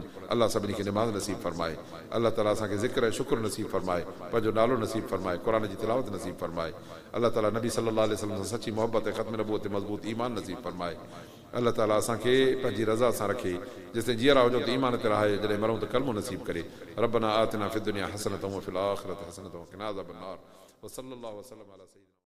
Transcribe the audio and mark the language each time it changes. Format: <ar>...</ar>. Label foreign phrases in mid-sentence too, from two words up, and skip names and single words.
<sd>अलाह सभिनी खे निमाज़ नसीब फरमाए। अलाह ताला असांखे ज़िक्र ऐं शुक्र नसीब फरमाए, पंहिंजो नालो नसीब फरमाए, क़ुर जी तिलावत नसीब फरमाए। अलाह ताला नबी</sd> <ar>صلى الله عليه وسلم</ar> <sd>सां सची मोहब्बत ऐं ख़त्म नबूवत ते मज़बूत ईमान नसीब फरमाए। अलाह ताला असांखे पंहिंजी रज़ा सां रखे, जेसिताईं जीअरा हुजूं त ईमान ते रहाए, जॾहिं मरूं त कलमो नसीब करे।</sd> <ar>ربنا آتنا في الدنيا حسنة وفي الآخرة حسنة وقنا عذاب النار. وصلى الله وسلم على سيدنا</ar>